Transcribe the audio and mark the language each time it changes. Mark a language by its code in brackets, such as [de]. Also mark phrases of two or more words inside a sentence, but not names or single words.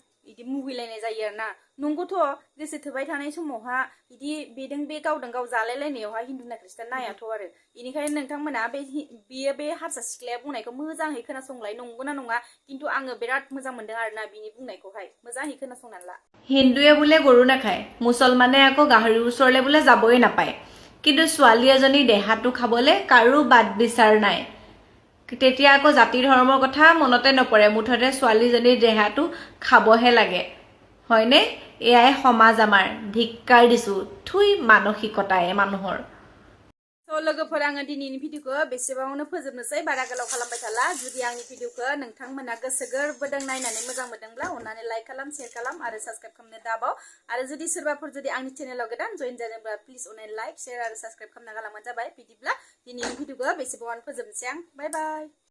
[brx] बिदि मुगैलायनाय जायो आरोना नंगौथ' गोसो थोबाय थानाय समावहा बिदि बेदों बे गावदों गाव जालायलायनायावहा हिन्दुना ख्रिस्टान नायाथ' आरो बेनिखायनो नोंथांमोना बियो बे हारसा सिख्लाया बुंनायखौ मोजाङै खोनासंलाय नंगौना नङा खिन्थु आङो बिराद मोजां मोनदों आरोना बिनि बुंनायखौहाय मोजाङै खोनासंनानै ला [as] हिন্দুৱে বোলে গৰু নাখায় মুছলমানে আকৌ গাহৰিৰ ওচৰলৈ বোলে যাবই নাপায় কিন্তু ছোৱালী এজনী দেহাটো খাবলে কাৰো বাদ বিচাৰ নাই তেতিয়া আকৌ জাতি ধৰ্মৰ কথা মনতে নপৰে মুঠতে ছোৱালীজনীৰ দেহাটো খাবহে লাগে হয়নে এয়াই সমাজ আমাৰ ধিক্কাৰ দিছো থুই মানসিকতায়ে মানুহৰ [brx] So लोगोफोर आङो दिनैनि भिडिअखौ बेसेबाङावनो फोजोबनोसै बारा गोलाव खालामबाय थाला जुदि आंनि भिडिअखौ नोंथांमोना गोसो गोरबोदों नायनानै मोजां मोनदोंब्ला अन्नानै लाइक खालाम शेयार खालाम आरो साबस्क्राइब खालामनो दाबाव आरो जुदि सोरबाफोर जुदि आंनि चेनेलाव गोदान जइन जानोब्ला प्लिज अन्नानै [en] like share [brx] आरो साबस्क्राइब खालामना गालांबानो जाबाय बिदिब्ला दिनैनि भिडिअखौ बेसेबाङावनो फोजोबनोसै आं [en] bye bye